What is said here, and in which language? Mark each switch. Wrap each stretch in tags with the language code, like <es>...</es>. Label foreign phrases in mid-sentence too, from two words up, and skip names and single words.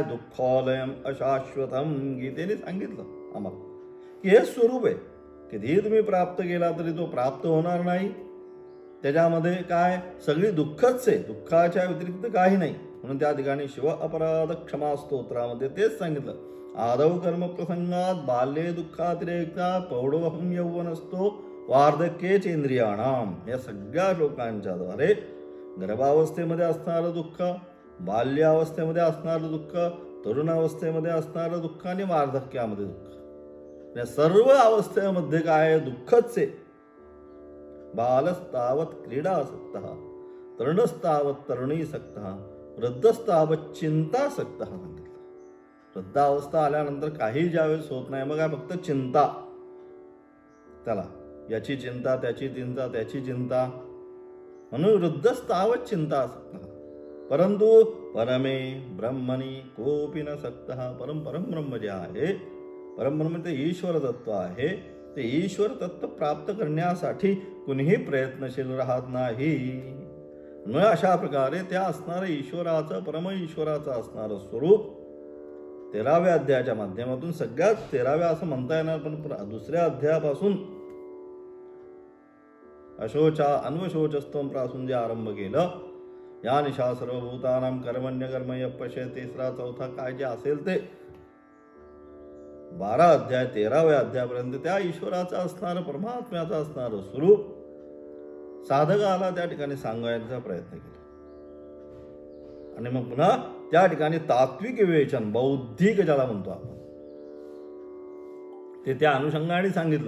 <sa>दुःखालयम अशाश्वतम,</sa> <mr>गीतेने सांगितलं आम्हाला की हे स्वरूप आहे. कधीही तुम्ही प्राप्त केला तरी तो प्राप्त होणार नाही. त्याच्यामध्ये काय? सगळी दुःखच आहे, दुःखाच्या व्यतिरिक्त काही नाही. म्हणून त्या ठिकाणी शिव अपराध क्षमा स्तोत्रामध्ये तेच सांगितलं.</mr> <sa>आदव कर्म प्रसंगात बाल्ये दुःखातिरेकात प्रौढोहम यौवनस्तो वार्धक्ये चेंद्रियाणाम,</sa> <mr>या सगळ्या श्लोकांच्या द्वारे गर्भावस्थेमध्ये असणारं दुःख, बाल्यावस्थेमध्ये असणारं दुःख, तरुणावस्थेमध्ये असणारं दुःख आणि वार्धक्यामध्ये दुःख, या सर्व अवस्थेमध्ये काय? दुःखच आहे.</mr> <sa>बालस्तावत क्रीडासक्तः तरुणस्तावत तरुणीसक्तः वृद्धस्तावत चिंतासक्तः सांगितलं.</sa> <mr>वृद्धावस्था आल्यानंतर काही ज्यावेळेस होत नाही, मग फक्त चिंता, त्याला याची चिंता, त्याची चिंता, त्याची चिंता, म्हणून</mr> <sa>वृद्धस्तावत चिंतासक्तः. परंतु परमे ब्रह्मणी कोपी न सक्तः.</sa> <mr>परमब्रह्म जे आहे, परमब्रह्म ते ईश्वर तत्व आहे, ते ईश्वर तत्व प्राप्त करण्यासाठी कुणीही प्रयत्नशील राहत नाही. म्हणून अशा प्रकारे त्या असणारं ईश्वराचं, परम ईश्वराचं असणारं स्वरूप 13व्या अध्यायाच्या माध्यमातून, सगळ्यात 13व्या असं म्हणता येणार, पण दुसऱ्या अध्यायापासून</mr> <sa>अन्वशोचस्तम</sa> <mr>पासून जे आरंभ केलं,</mr> <sa>या निशा सर्वभूतानां कर्मण्य कर्मय पश्य,</sa> <mr>तिसरा चौथा काय जे असेल ते 12 अध्याय 13व्या अध्यायापर्यंत त्या ईश्वराचं असणारं, परमात्म्याचं असणारं स्वरूप साधकाला त्या ठिकाणी सांगायचा प्रयत्न केला. आणि मग पुन्हा त्या ठिकाणी तात्विक विवेचन, बौद्धिक ज्याला म्हणतो आपण, ते त्या अनुषंगाने सांगितलं.</mr>